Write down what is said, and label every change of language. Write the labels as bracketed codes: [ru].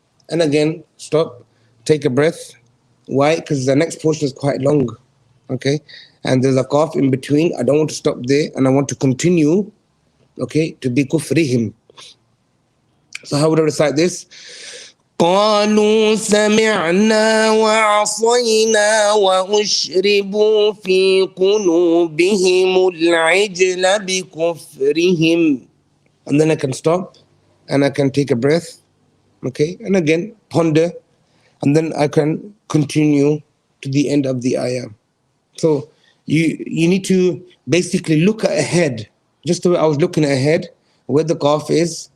[en] And again, stop, take a breath. Why? Because the next portion is quite long, okay? And there's a qaf in between. I don't want to stop there, and I want to continue, okay, to be kufrihim. So how would I recite this? [ar] قالوا سمعنا وعصينا وأشربوا في قلوبهم العجل بكفرهم. [en] And then I can stop and I can take a breath, okay, and again ponder, and then I can continue to the end of the ayah. So you need to basically look ahead, just the way I was looking ahead, where the qaf is.